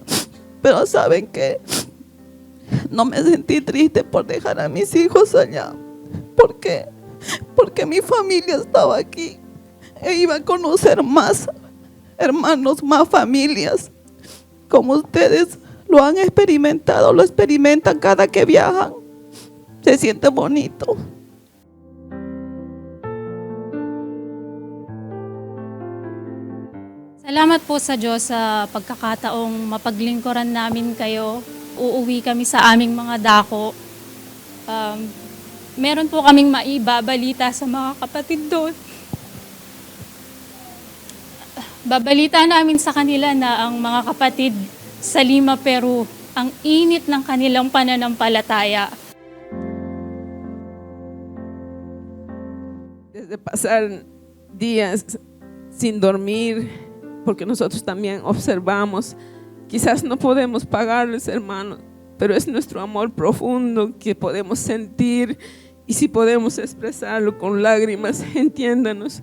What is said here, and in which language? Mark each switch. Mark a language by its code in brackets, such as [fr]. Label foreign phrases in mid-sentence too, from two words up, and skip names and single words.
[es] Pero saben que no me sentí triste por dejar a mis hijos allá, porque mi familia estaba aquí e iba a conocer más hermanos, más familias. Como ustedes lo han experimentado, lo experimentan cada que viajan. Se siente bonito. [tl] Salamat po sa Diyos sa pagkakataong mapaglingkuran namin kayo. Uuwi kami sa aming mga dako. Meron po kaming maibabalita sa mga kapatid doon. Babalita namin sa kanila na ang mga kapatid sa Lima, Peru, ang init ng kanilang pananampalataya. [es] Desde pasar días sin dormir, porque nosotros también observamos, quizás no podemos pagarles, hermanos, pero es nuestro amor profundo que podemos sentir, y si podemos expresarlo con lágrimas, entiéndanos.